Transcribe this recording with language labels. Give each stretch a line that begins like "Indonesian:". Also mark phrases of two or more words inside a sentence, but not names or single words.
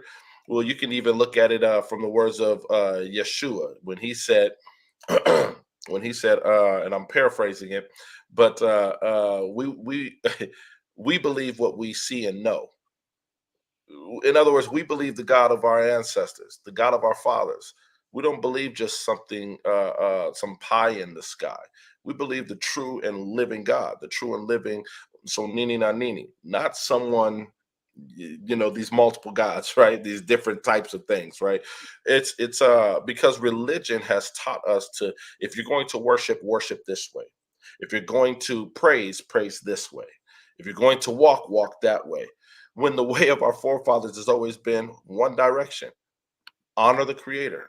English: Well, you can even look at it from the words of Yeshua when he said, and I'm paraphrasing it, but we we believe what we see and know. In other words, we believe the God of our ancestors, the God of our fathers. We don't believe just something, some pie in the sky. We believe the true and living God, the true and living, so
Swahili: nini na nini,
English: not someone, these multiple gods, right? These different types of things, right? It's because religion has taught us to, if you're going to worship, worship this way. If you're going to praise, praise this way. If you're going to walk, walk that way, when the way of our forefathers has always been one direction: honor the creator.